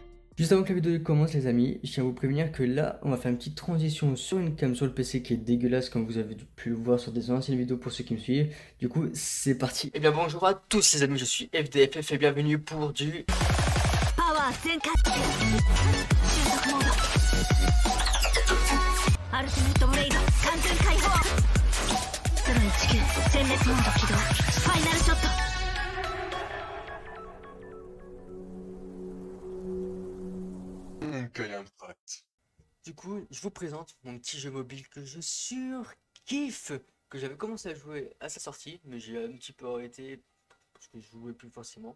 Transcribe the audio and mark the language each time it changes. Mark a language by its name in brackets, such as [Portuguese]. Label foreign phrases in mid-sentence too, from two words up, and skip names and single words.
[French] Juste avant que la vidéo commence les amis, je tiens à vous prévenir que là on va faire une petite transition sur une cam sur le PC qui est dégueulasse comme vous avez pu le voir sur des anciennes vidéos pour ceux qui me suivent. Du coup c'est parti. Eh bien bonjour à tous les amis, je suis FDFF et bienvenue pour du... [Japanese] パワー全開収束モードアルティメットブレイド完全解放019全滅モード起動ファイナルショット [French] Quel impact. Du coup je vous présente mon petit jeu mobile que je surkiffe, que j'avais commencé à jouer à sa sortie mais j'ai un petit peu arrêté parce que je jouais plus forcément.